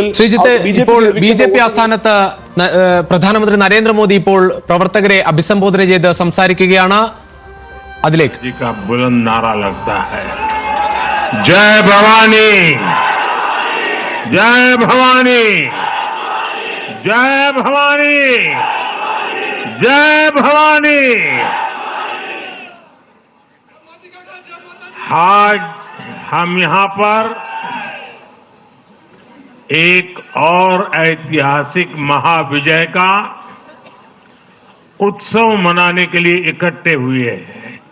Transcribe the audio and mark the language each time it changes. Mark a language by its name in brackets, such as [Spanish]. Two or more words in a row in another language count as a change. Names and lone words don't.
[Malayalam] ശ്രീജിത്ത്, ഇപ്പോൾ BJP ആസ്ഥാനത്ത് പ്രധാനമന്ത്രി നരേന്ദ്രമോദി ഇപ്പോൾ പ്രവർത്തകരെ അഭിസംബോധന ചെയ്ത് സംസാരിക്കുകയാണ്. അതിലേക്ക് [Hindi] जय भवानी, जय भवानी, जय भवानी, जय भवानी। आज हम यहां पर एक और ऐतिहासिक महाविजय का उत्सव मनाने के लिए इकट्ठे हुए हैं।